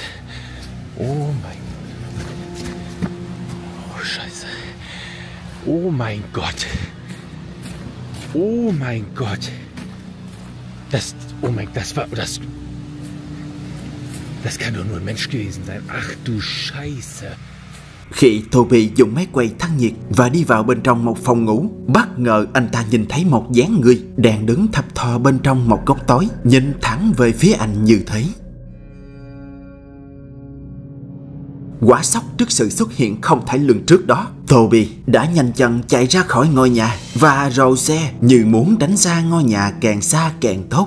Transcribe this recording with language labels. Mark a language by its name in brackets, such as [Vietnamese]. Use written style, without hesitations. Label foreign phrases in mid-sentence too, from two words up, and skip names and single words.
[German] Oh mein Gott. Oh Scheiße. Oh mein Gott. Oh mein Gott. Das kann doch nur ein Mensch gewesen sein. Ach du Scheiße. [Vietnamese] Khi Toby dùng máy quay thân nhiệt và đi vào bên trong một phòng ngủ, bất ngờ anh ta nhìn thấy một dáng người đang đứng thập thò bên trong một góc tối, nhìn thẳng về phía anh như thế. Quả sốc trước sự xuất hiện không thể lường trước đó, Toby đã nhanh chân chạy ra khỏi ngôi nhà và rồ xe như muốn đánh xa ngôi nhà càng xa càng tốt.